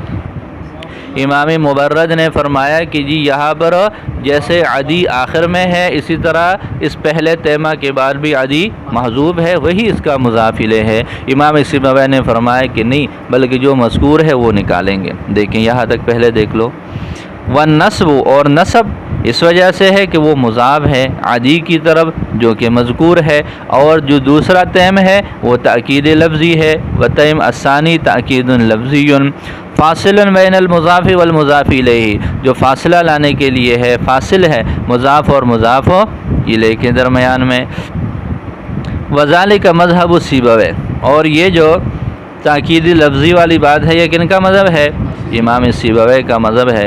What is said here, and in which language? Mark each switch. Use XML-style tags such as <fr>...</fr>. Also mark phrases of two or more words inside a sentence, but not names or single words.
<ur>امام مبرد نے فرمایا کہ جی یہاں پر جیسے عدی آخر میں ہے اسی طرح اس پہلے تیمہ کے بعد بھی عدی محذوب ہے، وہی اس کا مضاف الیہ ہے. امام سیبویہ نے فرمایا کہ نہیں، بلکہ جو مذکور ہے وہ نکالیں گے. دیکھیں یہاں تک پہلے دیکھ لو. والنسب اور نسب اس وجہ سے ہے کہ وہ مضاف ہے عدی کی طرف جو کہ مذکور ہے، اور جو دوسرا تیم ہے وہ تأکید لفظی ہے،</ur> <ar>وتیم الثانی تأکید لفظی فاصل بین المضاف والمضاف الیہ،</ar> <ur>جو فاصلہ لانے کے لیے ہے، فاصل ہے مضاف اور مضاف الیہ کے درمیان میں۔</ur> <ar>وذالک مذہب سیبویہ،</ar> <ur>اور یہ جو تاکید لفظی والی بات ہے یہ کن کا مذہب ہے؟ امام سیبویہ کا مذہب ہے۔</ur>